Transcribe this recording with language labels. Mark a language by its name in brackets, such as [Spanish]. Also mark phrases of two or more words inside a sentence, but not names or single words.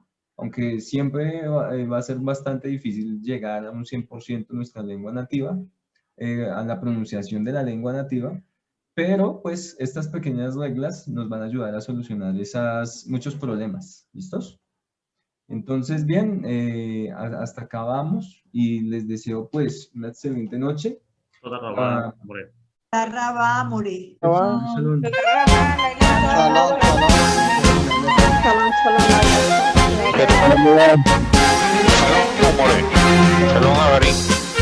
[Spanish] Aunque siempre va a ser bastante difícil llegar a un 100% nuestra lengua nativa, a la pronunciación de la lengua nativa, pero pues estas pequeñas reglas nos van a ayudar a solucionar muchos problemas. ¿Listos? Entonces, bien, hasta acá vamos y les deseo pues una excelente noche. [Hebrew] תודה רבה, מורה. רבה, מורה. Shalom. שלום, מורה. שלום, חברים.